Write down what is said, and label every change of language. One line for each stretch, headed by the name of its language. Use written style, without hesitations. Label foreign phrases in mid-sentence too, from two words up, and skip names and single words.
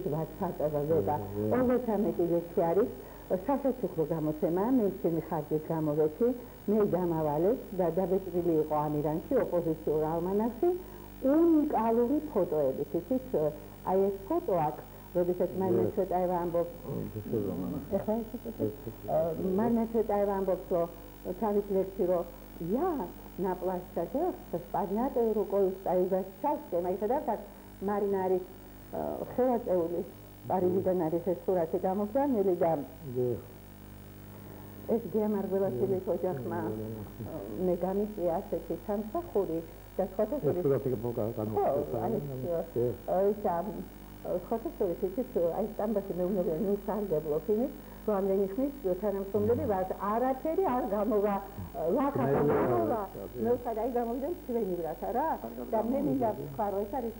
Georgian: ვაცატება და 33 ლექსი არის სასაცუქრო გამოცემა მე ჩემი ხარჯით გამოვეცი მე დამავალეს და დაბეჭდილი იყო ამირანში ოპოზიციურ ალმანახში უნიკალური ფოტოებით ისიც აი ეს ფოტო აქ როდესაც მარინა ცვეტაევა ამბობს ეხლა მარინა ცვეტაევა ამბობს რომ თავის ლექსში რომ
Russian: я на площади с поднятой рукой стою за счастьем
Georgian: აი ხედავთ აქ მარინა არის ხელაწეული პარიზიდან არის ეს სურათი გამოგზავნილი და ეს გემარგველაშვილის ოჯახმა მე გამიწია ასეთი სამსახური და სხვათა შორის აი სტამბაში მეუბნებია ნუ სარგებლობ იმით რომ ამდენი ხნის თანამშრომლები ვართ არაფერი არ გამოვა ლაქათა გამოვა მე ვთქვი აი გამოვიდა ჩვენი ბრატა რა და მე მინდა ვთქვა რომ ეს არის